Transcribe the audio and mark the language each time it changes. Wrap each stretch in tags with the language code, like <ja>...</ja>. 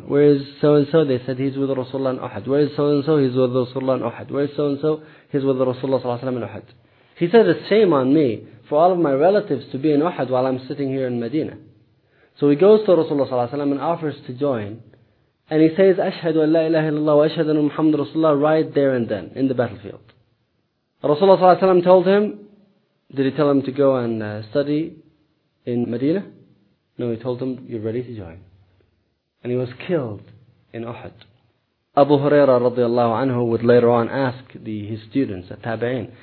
<en>Where is so-and-so? They said, he's with Rasulullah in Uhud. Where is so-and-so? He's with Rasulullah in Uhud. Where is so-and-so? He's with Rasulullah sallallahu alayhi wa sallam in Uhud. He said, it's shame on me for all of my relatives to be in Uhud while I'm sitting here in Medina. So he goes to Rasulullah sallallahu alayhi wa sallam and offers to join. And he says,</en> <ar>أشهد أن لا إله إلا الله وأشهد أن محمد رسول الله,</ar> <en>right there and then, in the battlefield. Rasulullah sallallahu alayhi wa sallam told him, did he tell him to go and study in Medina? No, he told him, you're ready to join. And he was killed in Uhud. Abu Huraira radiallahu anhu would later on ask his students, the Tabi'in.</en>